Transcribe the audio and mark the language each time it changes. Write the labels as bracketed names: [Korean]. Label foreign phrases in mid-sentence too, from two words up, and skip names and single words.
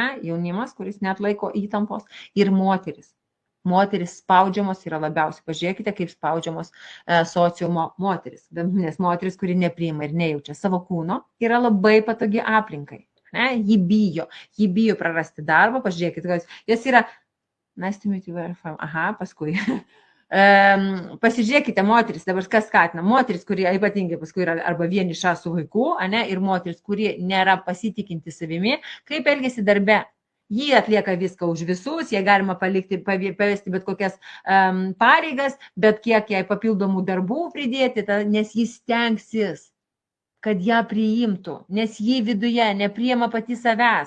[Lithuanian] Jaunimas, kuris neatlaiko įtampos, ir moteris. Moteris spaudžiamos yra labiausiai. Pažiūrėkite, kaip spaudžiamos sociumo moteris. Nes moteris, kuri nepriima ir nejaučia savo kūno, yra labai patogi aplinkai. Ne? Ji bijo prarasti darbą. Pažiūrėkite, jos yra, [English] nice to meet you, [Lithuanian] aha, paskui. Pasižiūrėkite, moteris, dabar kas skatina, moteris, kurie ypatingai paskui yra arba vieniša su vaiku, ne, ir moteris, kurie nėra pasitikinti savimi, kaip elgesi darbe. Ji atlieka viską už visus, jie galima pavesti bet kokias pareigas, bet kiek jai papildomų darbų pridėti, nes jis stengsis, kad ją priimtų, nes ji viduje nepriima pati savęs.